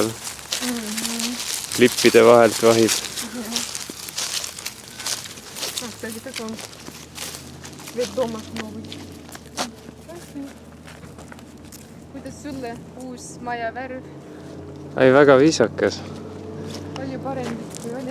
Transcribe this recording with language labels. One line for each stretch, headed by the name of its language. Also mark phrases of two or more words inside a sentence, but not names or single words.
Estonian: Klippide vahelt vahib.
Russian: Кстати, таком Цвет дома новый.
Estonian: Kuidas sulle uus maja värv? Ai, väga viisakas. Palju parem kui oli.